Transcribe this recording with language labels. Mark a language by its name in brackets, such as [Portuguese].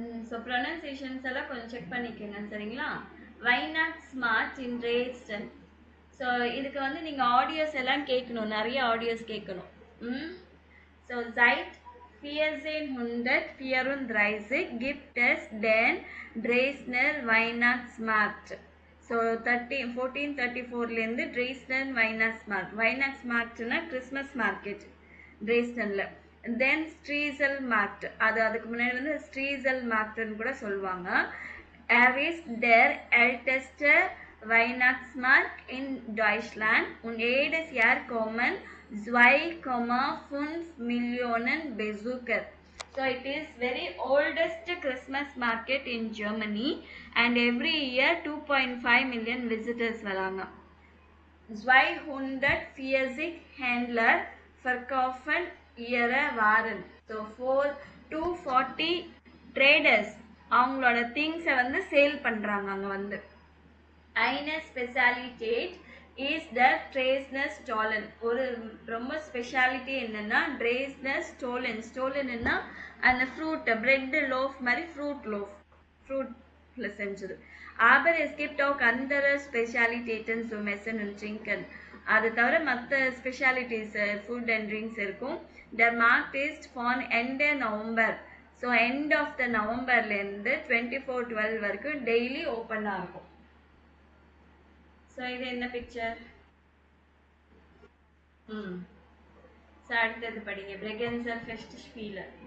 [Tamil] So pronunciations எல்லாம் கொஞ்சம் check பண்ணிக்கோங்க சரிங்களா. வைனாக்ஸ்மார்க்ட் இன் Dresden. ஸோ இதுக்கு வந்து நீங்கள் ஆடியோஸ் எல்லாம் கேட்கணும், நிறைய ஆடியோஸ் கேட்கணும். So [German] seit 1434 gibt es den Dresdner Weihnachtsmarkt. [Tamil] So 1434லேருந்து Dresden Weihnachtsmarkt. Weihnachtsmarktனா Christmas market Dresdenல. தென் ஸ்ட்ரீசல் மார்க்ட், அதுக்கு முன்னாடி வந்து ஸ்ட்ரீசல் மார்க்ட்னு கூட சொல்லுவாங்க. [German] Er ist der älteste Weihnachtsmarkt in Deutschland und jedes Jahr kommen 2,5 Millionen Besucher. [English] So it is very oldest Christmas market in Germany and every year 2.5 million visitors [Tamil] வராங்க. [German] 240 Händler verkaufen ihre Waren. [English] So 240 traders [Tamil] அவங்களோட திங்ஸை வந்து sale பண்றாங்க அங்க வந்து. [German] Eine Spezialität is the Dresdner Stollen. [Tamil] ஒரு ரொம்ப speciality என்னன்னா Dresdner Stollen. Stollenன்னா அந்த ஃப்ரூட் பிரெட் லோஃப் மாதிரி ஃப்ரூட்ல செஞ்சது. [German] Aber es gibt auch andere Spezialitäten zum Essen und Trinken. [Tamil] அது தவிர மற்ற ஸ்பெஷாலிட்டிஸ் ஃபுட் அண்ட் ட்ரிங்க்ஸ் இருக்கும். [German] Der Markt ist von Ende November. [Tamil] So end of the நவம்பர்லேருந்து 24/12 வரைக்கும் டெய்லி ஓப்பனாக இருக்கும். ஸோ இது என்ன பிக்சர்? ஸோ அடுத்தது படிங்க. Bregenzer Festspiele.